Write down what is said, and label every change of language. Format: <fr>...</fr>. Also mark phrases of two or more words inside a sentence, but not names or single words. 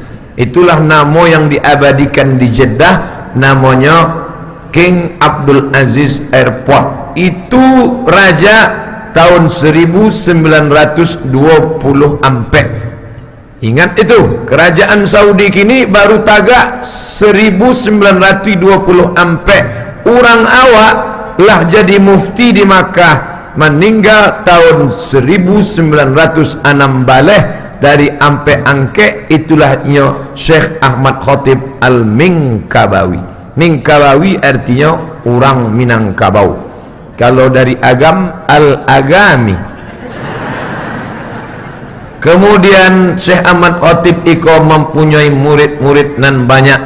<id>Itulah nama yang diabadikan di Jeddah, namanya King Abdul Aziz Airport. Itu raja tahun 1924. Ingat itu, kerajaan Saudi kini baru tagak 1924.</id> <min>Orang awak lah</min> <id>jadi mufti di Makkah, meninggal tahun 1906 baleh dari</id> <min>ampe angke.</min> <id>Itulah Syekh Ahmad Khatib Al-Minkabawi. Minkabawi artinya orang Minangkabau. Kalau dari agam, Al-Agami. Kemudian Syekh Ahmad Khatib iko mempunyai murid-murid nan banyak.</id>